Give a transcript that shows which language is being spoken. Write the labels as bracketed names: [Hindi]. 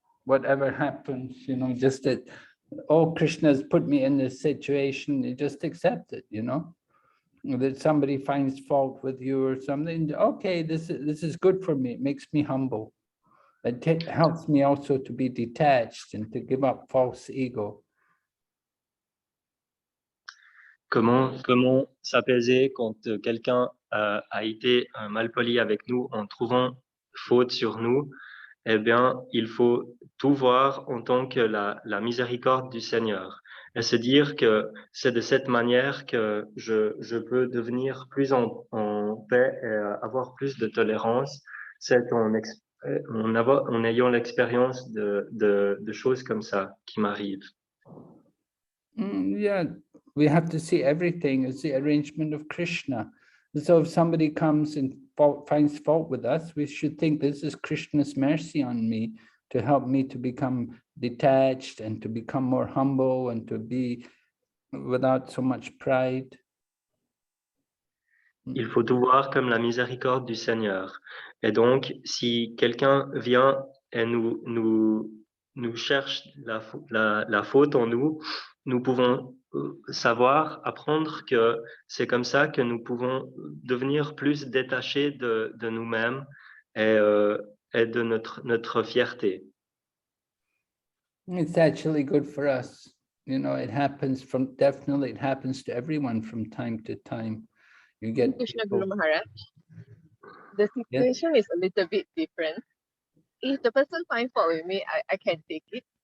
[English] Whatever happens, just that, oh, Krishna's put me in this situation, you just accept it, that somebody finds fault with you or something. Okay, this is good for me. It makes me humble. It helps me also to be detached and to give up false ego. [French] Comment s'apaiser quand quelqu'un a été malpoli avec nous en trouvant faute sur nous? Eh bien, il faut tout voir en tant que la miséricorde du Seigneur et se dire que c'est de cette manière que je peux devenir plus en paix et avoir plus de tolérance. C'est en ayant l'expérience de choses comme ça qui m'arrivent. [English] Yeah, we have to see everything as the arrangement of Krishna. So if somebody comes and finds fault with us, we should think this is Krishna's mercy on me to help me to become detached and to become more humble and to be without so much pride. [French] Il faut tout voir comme la miséricorde du Seigneur. Et donc, si quelqu'un vient et nous cherche la faute en nous, nous pouvons savoir, apprendre que c'est comme ça que nous pouvons devenir plus détachés de nous-mêmes et de notre fierté. [English] It's actually good for us. It happens definitely it happens to everyone from time to time. You get Krishna people, Guru Maharaj. The situation is a little bit different. If the person finds fault with me, I can take it.